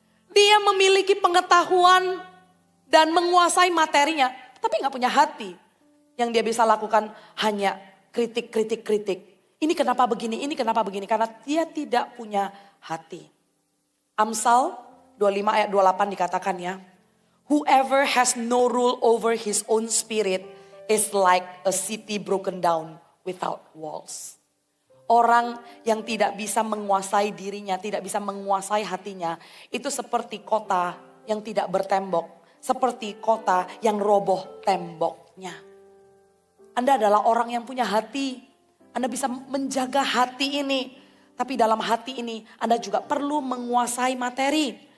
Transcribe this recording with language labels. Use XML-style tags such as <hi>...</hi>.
<id>Dia memiliki pengetahuan dan menguasai materinya, tapi gak punya hati. Yang dia bisa lakukan hanya kritik. Ini kenapa begini, karena dia tidak punya hati. Amsal 25 ayat 28 dikatakan ya.</id> <en>Whoever has no rule over his own spirit is like a city broken down without walls.</en> <id>Orang yang tidak bisa menguasai dirinya, tidak bisa menguasai hatinya, itu seperti kota yang tidak bertembok. Seperti kota yang roboh temboknya. Anda adalah orang yang punya hati. Anda bisa menjaga hati ini. Tapi dalam hati ini Anda juga perlu menguasai materi.</id>